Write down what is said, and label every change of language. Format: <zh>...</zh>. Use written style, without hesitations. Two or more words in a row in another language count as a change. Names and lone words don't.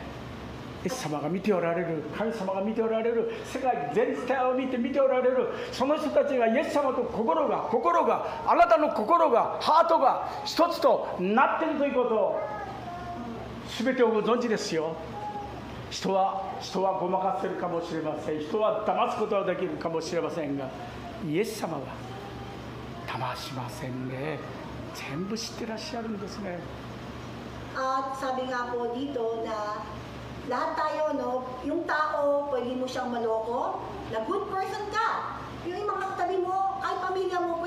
<ja>イエス様が見ておられる、神様が見ておられる、世界全体を見ておられる、その人たちがイエス様と心があなたの心がハートが一つとなっているということを全てをご存知ですよ。人はごまかせるかもしれません、人は騙すことはできるかもしれませんが、イエス様は騙しませんね。全部知ってらっしゃるんですね。</ja> <tl>At sabi nga po dito na lahat tayo, no, yung tao, pwede mo siyang maloko, na</tl> <en>good person</en> <tl>ka. Yung mga katabi mo, kahit pamilya mo,</tl>